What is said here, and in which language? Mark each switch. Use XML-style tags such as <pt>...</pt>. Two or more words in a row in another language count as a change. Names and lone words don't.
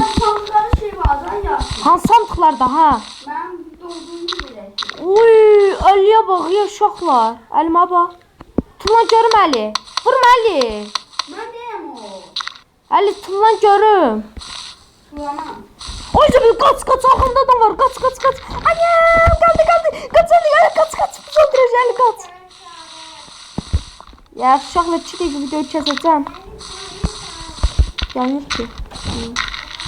<az>Sandıqları şey var, yazsın. Hansı sandıqlarda ha? Mən dolduğunu bilək. Uy, Əliyə bax ya uşaqlar. Əlimə bax. Tulan görüm Əli. Vurma Əli. Mən deyəm o. Əli tulan görüm. Sulamam.</az> <tr>Oy canım kaç arkamda adam var kaç. Annem kaldı kaç Ali kaç biz öldüreceğiz Ali kaç.</tr> <az>Ya uşaqla 2 dəqiqə video çəkəcəm. Gəlmir ki.</az>